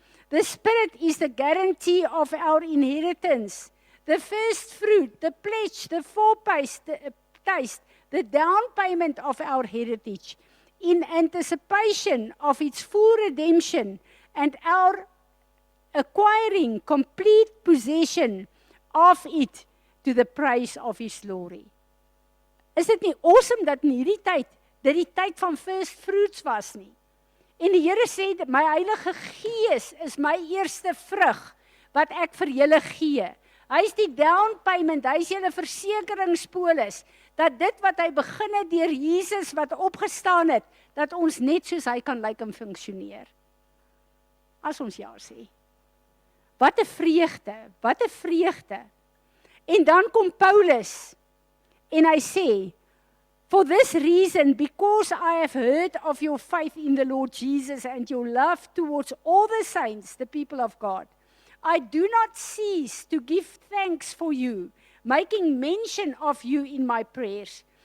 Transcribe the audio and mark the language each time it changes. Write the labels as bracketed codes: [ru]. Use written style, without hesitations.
[en] The Spirit is the guarantee of our inheritance, the first fruit, the pledge, the foretaste, the down payment of our heritage, in anticipation of its full redemption and our acquiring complete possession of it to the praise of his glory. [af] Is dit nie awesome dat in hierdie tyd, dit die tyd van first fruits was nie? En die Here sê, my Heilige Gees is my eerste vrug, wat ek vir julle gee. Hy is die down payment, hy is julle versekeringspolis, dat dit wat hy begin het deur Jesus wat opgestaan het, dat ons net soos hy kan lyk en funksioneer. As ons ja sê. Wat 'n vreugde, wat 'n vreugde. En dan kom Paulus, en hy sê, [en] for this reason, because I have heard of your faith in the Lord Jesus and your love towards all the saints, the people of God, I do not cease to give thanks for you, making mention of you in my prayers.